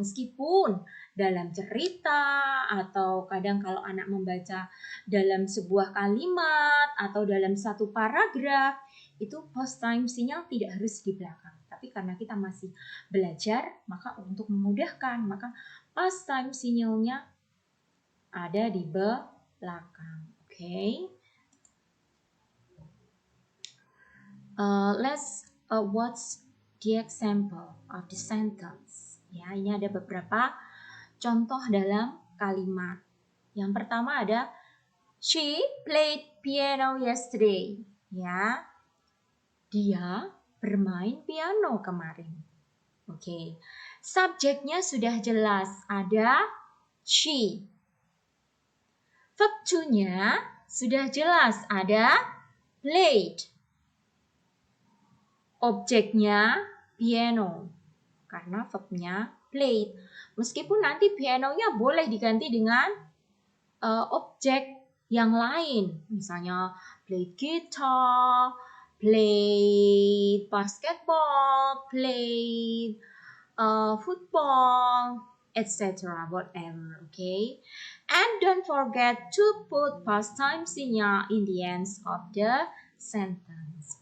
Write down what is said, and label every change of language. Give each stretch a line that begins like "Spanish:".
Indonesian: Meskipun dalam cerita atau kadang kalau anak membaca dalam sebuah kalimat atau dalam satu paragraf, itu past time sinyal tidak harus di belakang. Tapi karena kita masih belajar, maka untuk memudahkan, maka past time sinyalnya ada di belakang.
English: Okay. Let's watch the example of the sentence.
Indonesian: Ya, ini ada beberapa contoh dalam kalimat. Yang pertama ada
English: she played piano yesterday.
Indonesian: Ya, dia bermain piano kemarin. Oke, subjeknya sudah jelas, ada she. Verb to-nya sudah jelas, ada played. Objeknya piano, karena verbnya played. Meskipun nanti pianonya boleh diganti dengan objek yang lain. Misalnya
English: played guitar, played basketball, played football,
Indonesian: etc.
English: Whatever, okay? And don't forget to put past time signal in the end of the sentence.